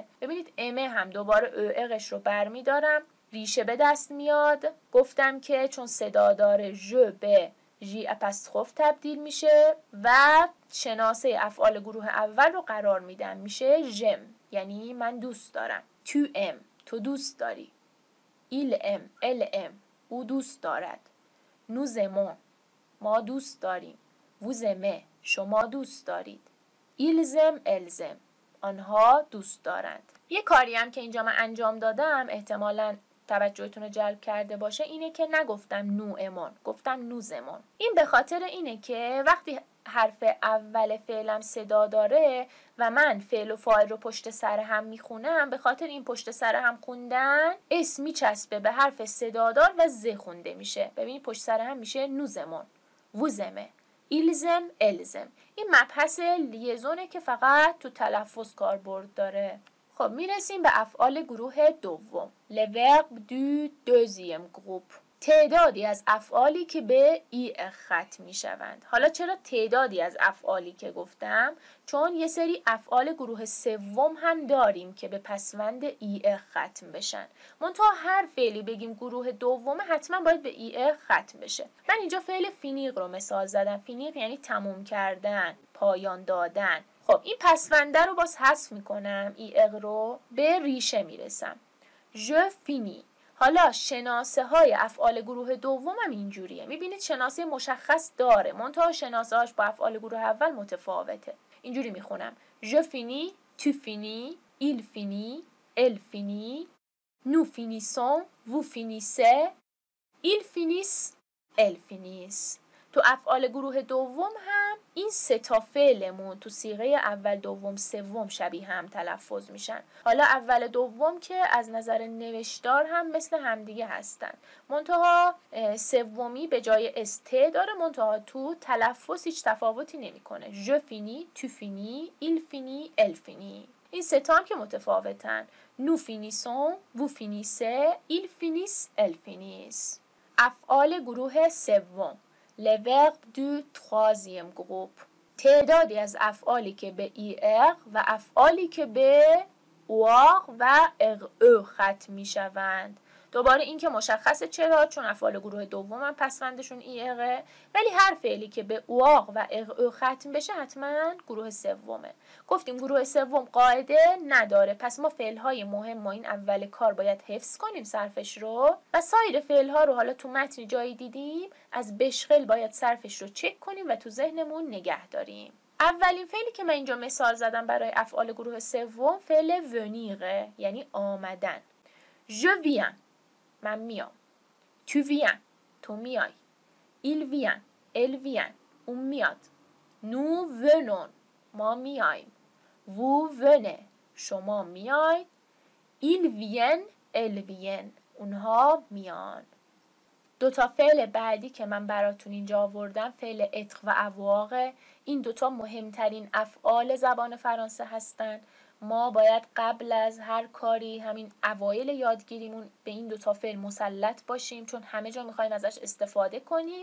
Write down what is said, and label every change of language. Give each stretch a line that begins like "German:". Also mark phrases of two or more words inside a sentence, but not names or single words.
Persian: ببینید امه هم دوباره اقش رو برمیدارم، ریشه به دست میاد. گفتم که چون صدادار ژ به ژی اپستروف تبدیل میشه و شناسه افعال گروه اول رو قرار میدم، میشه ژم، یعنی من دوست دارم.
French: tu aimes,
Persian: تو دوست داری.
French: il aime، elle aime،
Persian: او دوست دارد.
French: nous aimons،
Persian: ما دوست داریم.
French: vous aimez،
Persian: شما دوست دارید.
French: ils aiment، elles aiment،
Persian: آنها دوست دارند. یه کاری هم که اینجا من انجام دادم احتمالاً توجهتون رو جلب کرده باشه اینه که نگفتم
French: nous aimons,
Persian: گفتم
French: nous aimons.
Persian: این به خاطر اینه که وقتی حرف اول فعلم صدا داره و من فعل و فاعل رو پشت سر هم میخونم، به خاطر این پشت سر هم خوندن اسم میچسبه به حرف صدادار و ز خونده میشه. ببینید پشت سر هم میشه
French: nous aimons، vous aimez، ils aiment، elles aiment.
Persian: این مبحث لیزونه که فقط تو تلفظ کاربرد داره. خب میرسیم به افعال گروه دوم.
French: Le verbe du deuxième groupe.
Persian: تعدادی از افعالی که به ای ختم می شوند. حالا چرا تعدادی از افعالی که گفتم؟ چون یه سری افعال گروه سوم هم داریم که به پسوند ای ختم بشن. منتها هر فعلی بگیم گروه دوم حتما باید به ای ختم بشه. من اینجا فعل فینیق رو مثال زدم. فینیق یعنی تموم کردن، پایان دادن. خب این پسونده رو باز حذف میکنم، ای رو به ریشه میرسم.
French: je finis.
Persian: حالا شناسه های افعال گروه دوم هم اینجوریه. میبینید شناسه مشخص داره، منتها شناسه هاش با افعال گروه اول متفاوته. اینجوری میخونم
French: je finis، tu finis، il finit، elle finit، nous finissons، vous finissez، ils finissent، elles finissent.
Persian: تو افعال گروه دوم هم این سه تا فعلمون تو صیغه اول دوم سوم شبیه هم تلفظ میشن. حالا اول دوم که از نظر نوشتار هم مثل همدیگه هستن، منتها سومی به جای است داره، منتها تو تلفظ هیچ تفاوتی نمیکنه.
French: je finis، tu finis، il finit، elle finit.
Persian: این سه تا هم که متفاوتن.
French: nous finissons، vous finissez، ils finissent، elles finissent.
Persian: افعال گروه سوم.
French: Le verbe du troisième groupe.
Persian: تعدادی از افعالی که به ER و افعالی که به OR و RE ختم می شوند. دوباره این که مشخصه چرا، چون افعال گروه دوم هم پسوندشون ER، ولی هر فعلی که به OR و RE ختم بشه حتما گروه سومه. گفتیم گروه سوم قاعده نداره، پس ما فعلهای مهم ما این اول کار باید حفظ کنیم صرفش رو، و سایر فعلها رو حالا تو متن جایی دیدیم از بشغل باید صرفش رو چک کنیم و تو ذهنمون نگه داریم. اولین فعلی که من اینجا مثال زدم برای افعال گروه سوم فعل ونیره، یعنی آمدن.
French: Je viens،
Persian: من میام.
French: Tu viens،
Persian: تو میای.
French: Il vient، elle vient،
Persian: اون میاد.
French: Nous venons،
Persian: ما میایم.
French: Vous venez،
Persian: شما میاید.
French: Ils viennent، elles viennent،
Persian: اونها میان. دوتا فعل بعدی که من براتون اینجا آوردم فعل اتر و اواقع. این دوتا مهمترین افعال زبان فرانسه هستن. ما باید قبل از هر کاری همین اوایل یادگیریمون به این دوتا فعل مسلط باشیم، چون همه جا میخوایم ازش استفاده کنیم.